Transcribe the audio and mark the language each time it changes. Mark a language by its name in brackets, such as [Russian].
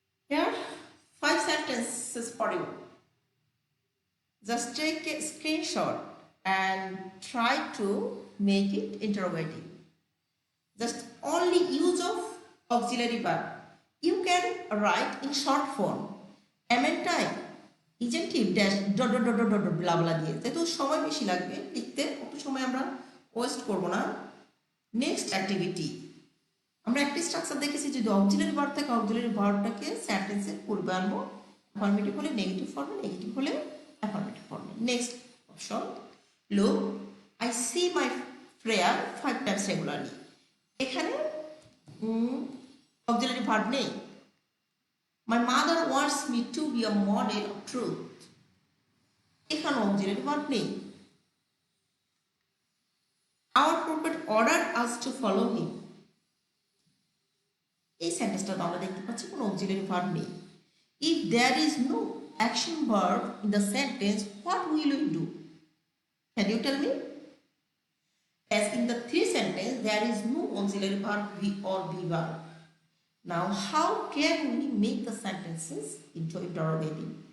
[English] Here, 5 sentences for you. Just take a screenshot and try to make it interrogative. Just only use of auxiliary verb. You can write in short form. Amn't I? Isn't he? Dash dot dot dot dot dot blah blah [Bangla] দিয়ে যেহেতু সময় বেশি লাগবে লিখতে, অত সময় আমরা West করব না। নেক্সট অ্যাক্টিভিটি, আমরা একটা স্ট্রাকচার দেখেছি, যদি অক্সিলারি ভার্ব থাকে অক্সিলারি ভার্বটাকে সেন্টেন্সের পূর্বে আনবো, অ্যাফার্মেটিভ হলে নেগেটিভ ফর্মে, নেগেটিভ হলে অ্যাফার্মেটিভ ফর্মে। [English] Next option, look I see my prayer 5 times regularly. [Bangla] এখানে অক্সিলারি ভার্ব নেই। [English] my mother wants me to be a model of truth, [Bangla] এখানে অক্সিলারি ভার্ব নেই। [English] Our prophet ordered us to follow him, [Bangla] এই সেন্টেন্সটা আমরা দেখতে পাচ্ছি কোনো অক্সিলারি ভার্ব নেই। [English] If there is no action verb in the sentence, what will we do? Can you tell me? As in the 3 sentences, there is no auxiliary verb be or be verb. Now, how can we make the sentences into interrogative?